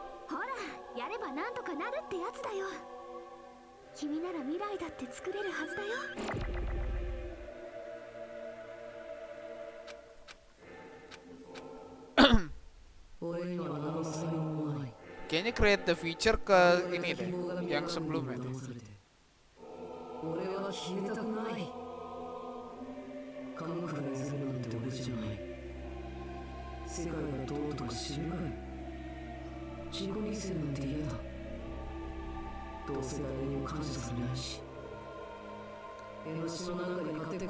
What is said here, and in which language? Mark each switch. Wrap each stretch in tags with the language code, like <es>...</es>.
<ja>ほらやればなんとかなるってやつだよ。君なら未来だって作れるはずだよ。俺には何の才能もない。</ja> <id>Kayaknya</id> <en>create the future</en> <id>ke ini deh, yang sebelumnya deh.</id> <ja>俺は消えたくない。カモフラージするなんて俺じゃない。世界がどうとか知らない。自己犠牲なんて嫌だ。どうせ誰にも感謝されないし。江ノ島なんかに勝てっ</ja>